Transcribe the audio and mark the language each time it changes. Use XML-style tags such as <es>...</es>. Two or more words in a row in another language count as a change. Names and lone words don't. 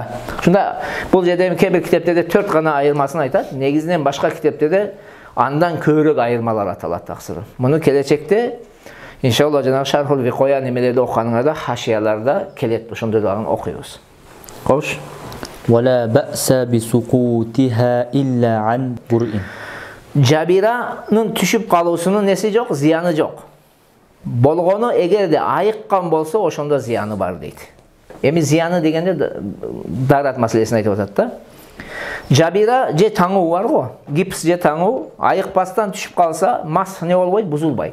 <ky>Шунда бул жерде кээ бир китептерде 4 гана айырмасын айтат. Негизинен башка китептерде андан көбүрөөк айырмалар аталат таксыры. Муну келечекте иншалла жанагы Шархул Викоя немелерди окуганыңарда, хашияларда келет. Ошондойлорун окуйбуз. Кош.</ky> <ar>ولا بأس بسقوطها إلا عن برء.</ar> <ky>Жабиранын түшүп калуусунун неси жок, зыяны жок. Болгону эгерде айыккан болсо, ошондо зыяны бар дейт. Эми зыяны дегенде дарат маселесин айтып атат да. Жабира же таңуу бар го, гипс же таңуу, айыкпастан түшүп калса, мас не болбойт, бузулбайт.</ky>